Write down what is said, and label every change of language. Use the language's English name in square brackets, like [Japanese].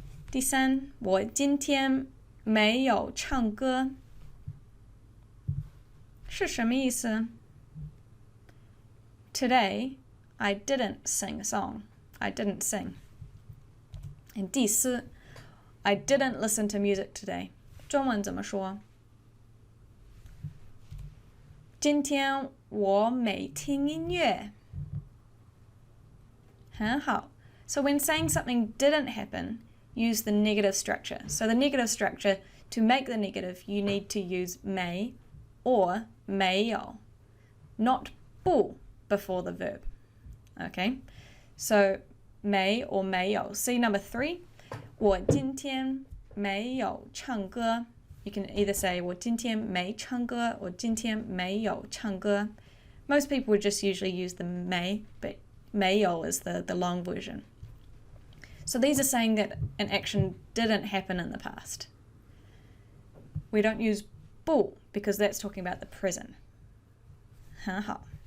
[Chinese] 第三，我今天没有唱歌，是什么意思？ [English] Today, I didn't sing a song. I didn't sing. And [Chinese] 第四 [English] I didn't listen to music today. [Chinese] 中文怎么说？今天我没听音乐。很好。 [English] So when saying something didn't happen, use the negative structure. So the negative structure, to make the negative, you need to use may or [Chinese] 没有, [English] not 不 before the verb. Okay? So 没 or 没有.See number 3. [Chinese] 我今天没有唱歌. [English] You can either say [Chinese] 我今天没唱歌 [English] or [Chinese] 今天没有唱歌. [English] Most people would just usually use the may, but [Chinese] 没有 [English] is the long version. So these are saying that an action didn't happen in the past. We don't use 不 because that's talking about the present. [Chinese] 很好.